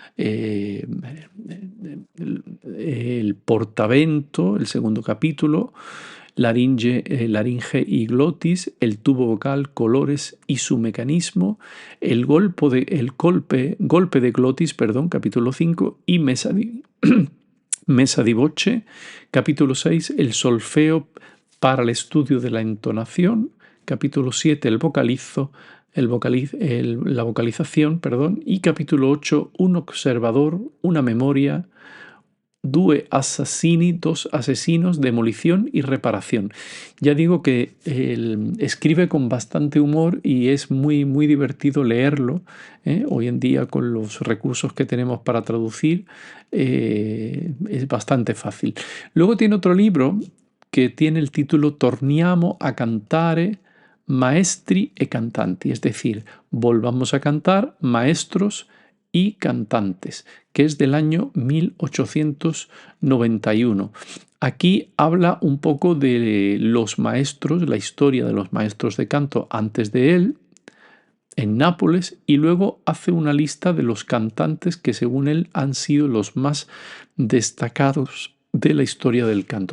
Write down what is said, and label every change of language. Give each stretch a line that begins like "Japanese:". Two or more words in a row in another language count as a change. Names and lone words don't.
Spanish: El portavento, el segundo capítulo, laringe y glotis, el tubo vocal, colores y su mecanismo, el golpe de glotis, perdón, capítulo 5, y
Italian: mesa di voce,
Spanish: capítulo 6, el solfeo para el estudio de la entonación, capítulo 7, la vocalización, perdón, y capítulo 8, un observador,
Italian: una memoria, due assassini,
Spanish: dos asesinos, demolición y reparación. Ya digo que él escribe con bastante humor y es muy, muy divertido leerlo. Hoy en día, con los recursos que tenemos para traducir, es bastante fácil. Luego tiene otro libro que tiene el título Torniamo a cantare maestri e cantanti, es decir, volvamos a cantar maestros y cantantes, que es del año 1891. Aquí habla un poco de los maestros, la historia de los maestros de canto antes de él, en Nápoles, y luego hace una lista de los cantantes que según él han sido los más destacados de la historia del canto.